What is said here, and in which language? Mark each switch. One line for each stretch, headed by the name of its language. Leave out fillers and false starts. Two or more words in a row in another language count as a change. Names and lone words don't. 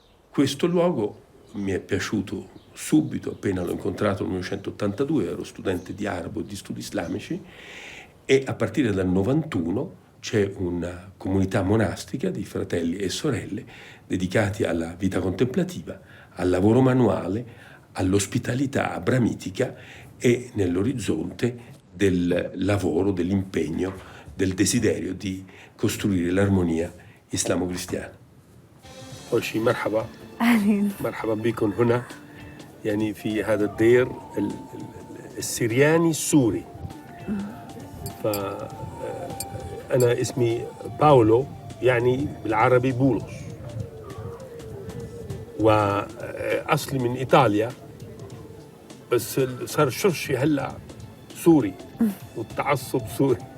Italian: Questo luogo mi è piaciuto subito, appena l'ho incontrato nel 1982, ero studente di arabo e di studi islamici, e a partire dal 91 c'è una comunità monastica di fratelli e sorelle dedicati alla vita contemplativa, al lavoro manuale, all'ospitalità abramitica e nell'orizzonte del lavoro, dell'impegno, del desiderio di costruire l'armonia islamo-cristiana.
Arabic: أول شيء مرحبا مرحبا بكم هنا يعني في هذا الدير السرياني السوري. فأنا اسمي باولو يعني بالعربي بولس، وأصلي من إيطاليا، بس صار شرشي هلا سوري والتعصب سوري.